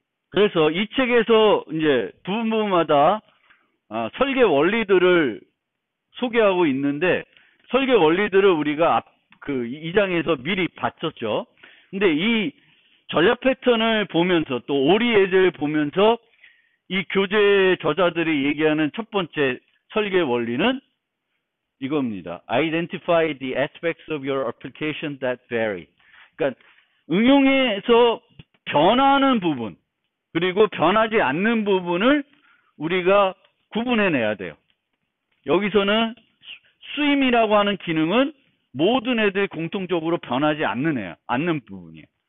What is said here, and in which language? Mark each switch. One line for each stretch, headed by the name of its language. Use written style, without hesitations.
Korean: 그래서 이 책에서 이제 부분마다 설계 원리들을 소개하고 있는데 설계 원리들을 우리가 그 2장에서 미리 봤었죠. 근데 이 전략 패턴을 보면서 또 오리 예제를 보면서 이 교재 저자들이 얘기하는 첫 번째 설계 원리는 이겁니다.
English: Identify the aspects of your application that vary.
Korean: 그러니까 응용에서 변하는 부분 그리고 변하지 않는 부분을 우리가 구분해내야 돼요. 여기서는 스윙이라고 하는 기능은 모든 애들이 공통적으로 변하지 않는 부분이에요.